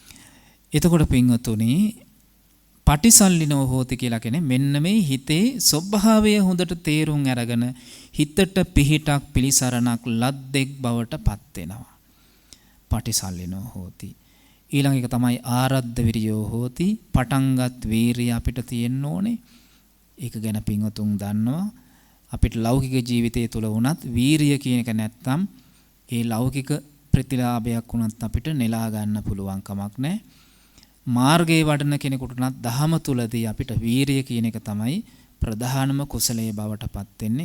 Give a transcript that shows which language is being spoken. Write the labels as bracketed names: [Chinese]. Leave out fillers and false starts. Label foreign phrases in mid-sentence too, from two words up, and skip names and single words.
[Sinhala] එතකොට පින්වතුනි [Pali] පටිසල්ලිනෝ හෝති [Sinhala] කියලා කියන්නේ මෙන්න මේ හිතේ ස්වභාවය හොඳට තේරුම් අරගෙන හිතට පිහිටක් පිලිසරණක් ලද්දෙක් බවට පත් වෙනවා. [Pali] පටිසල්ලිනෝ හෝති. [Sinhala] ඊළඟ එක තමයි [Pali] ආරද්ධ විරියෝ හෝති. [Sinhala] පටන්ගත් වීරිය අපිට තියෙන්න ඕනේ. ඒක ගැන පින්වතුන් දන්නවා. අපිට ලෞකික ජීවිතය තුළ වුණත් වීරිය කියන එක නැත්තම් ඒ ලෞකික ප්‍රතිලාභයක් වුණත් අපිට නෙලා ගන්න පුළුවන් කමක් නැහැ. මාර්ගයේ වඩන කෙනෙකුට උනත් දහම තුලදී අපිට වීරිය කියන එක තමයි ප්‍රධානම කුසලයේ බවට පත් වෙන්නේ.